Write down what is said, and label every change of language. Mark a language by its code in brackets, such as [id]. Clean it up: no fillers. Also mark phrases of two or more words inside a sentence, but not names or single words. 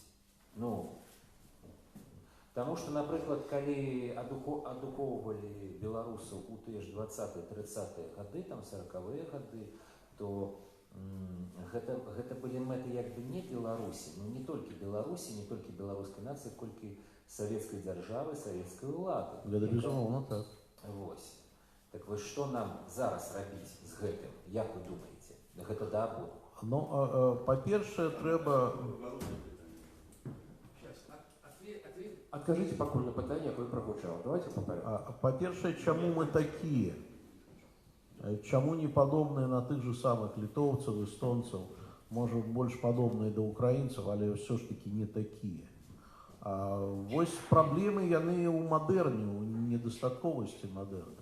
[be] Ну, таму што, напрыклад, калі адукоўвалі беларусаў у тыя ж 20-30-е гады, там 40-е гады, то гэта былі мэты як бы не Беларусі, ну не толькі Беларусі, не толькі беларускай нацыі, колькі савецкай дзяржавы, савецкай улады. Гэта безумоўна так. Вось. Так вось што нам зараз рабіць з гэтым? Як вы думаеце? Гэта да абоду. Ну, па-першае, трэба... Адкажыце пакуль на пытанне, якое прагучала. [ru] Давайте по порядку. [be] Па-першае, чаму мы такія? Чаму не падобныя на тых же самых літоўцаў, эстонцаў, можа, больш падобныя да украінцаў, але ўсё ж такі не такія. Вось праблемы яны ў мадэрне, у недастатковасці мадэрна.